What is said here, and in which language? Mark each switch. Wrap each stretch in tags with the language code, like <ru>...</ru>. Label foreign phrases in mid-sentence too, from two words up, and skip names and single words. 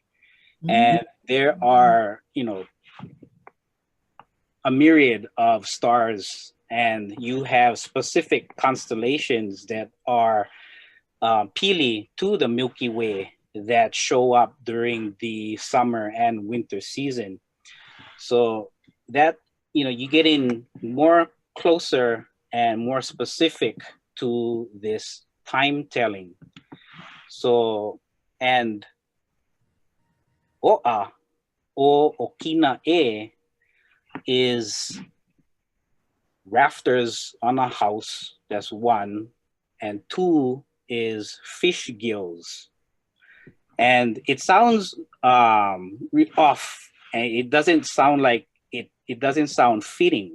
<en>And there are, a myriad of stars, and you have specific constellations that are pili to the Milky Way that show up during the summer and winter season. So that, you get in more closer and more specific to this time telling. So, and</en> <haw>o'a o okina e</haw> <en>is rafters on a house. That's one. And two is fish gills. And it sounds off, and it doesn't sound like it doesn't sound fitting.</en>